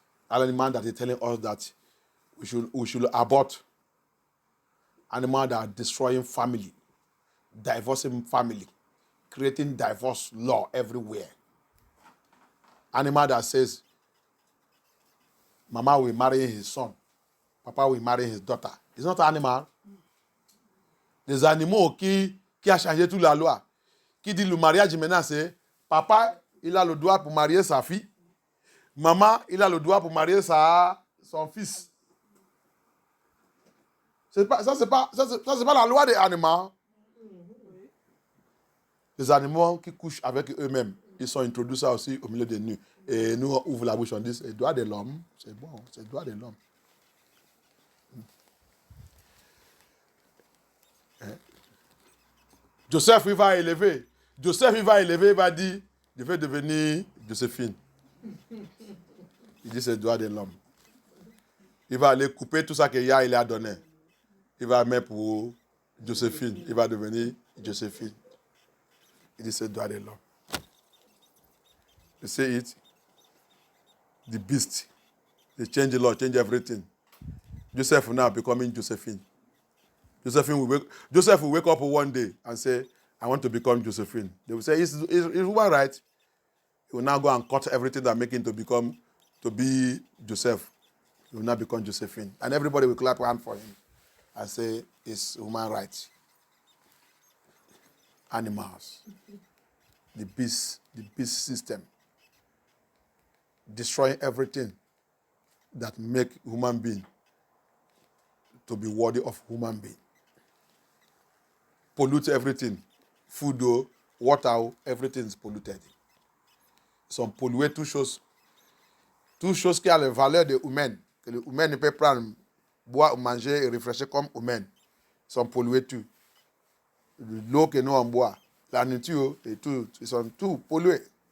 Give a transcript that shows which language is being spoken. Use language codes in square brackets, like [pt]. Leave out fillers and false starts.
[en] Animal that is telling us that we should abort animal that are destroying family, divorcing family, creating divorce law everywhere. Animal that says, Mama will marry his son, Papa will marry his daughter. It's not an animal. [fr] Des animaux qui a changé toute la loi. Qui dit le mariage maintenant c'est Papa, il a le droit pour marier sa fille. Maman, il a le droit pour marier son fils. Ça, c'est pas la loi des animaux. Les animaux qui couchent avec eux-mêmes, ils sont introduits ça aussi au milieu de nous. Et nous, on ouvre la bouche, on dit, c'est le droit de l'homme. C'est bon, c'est le droit de l'homme. Hein? Joseph, il va élever, il va dire, je vais devenir Joséphine. Il dit, c'est le droit de l'homme. Il va aller couper tout ça qu'il y a, il a donné. Il va mettre pour Joséphine. Il va devenir Joséphine. Il dit, c'est le droit de l'homme. [en] You see it? The beast. They change the law, change everything. Joseph now becoming Josephine. Joseph will wake up one day and say, I want to become Josephine. They will say, is one right? He will now go and cut everything that make him to be Joseph. He will now become Josephine. And everybody will clap hand for him and say, it's human rights. Animals. The beast system. Destroying everything that make human being to be worthy of human being. Pollute everything. Food, water, everything is polluted. [fr] Ils sont pollués, toutes choses qui ont la valeur de humaine, que l'humain ne peut prendre, boire, manger et réfléchir comme humain. Ils sont pollués tout. L'eau que nous on boit, la nourriture et tout, ils sont tout pollués.